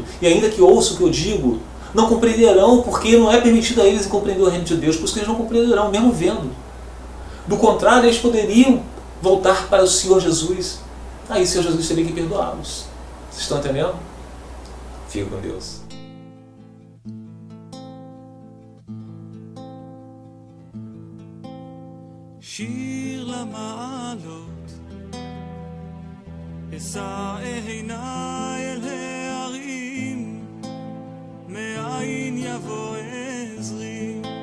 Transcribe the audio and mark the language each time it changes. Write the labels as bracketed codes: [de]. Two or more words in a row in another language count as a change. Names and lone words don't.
[pt] E ainda que ouçam o que eu digo, não compreenderão, porque não é permitido a eles compreender o reino de Deus, por isso que eles não compreenderão, mesmo vendo. Do contrário, eles poderiam voltar para o Senhor Jesus. Aí o Senhor Jesus teria que perdoá-los. Vocês estão entendendo? Fica com Deus. [he] שיר למעלות, אשא עיניי אל ההרים, מאין יבוא עזרי,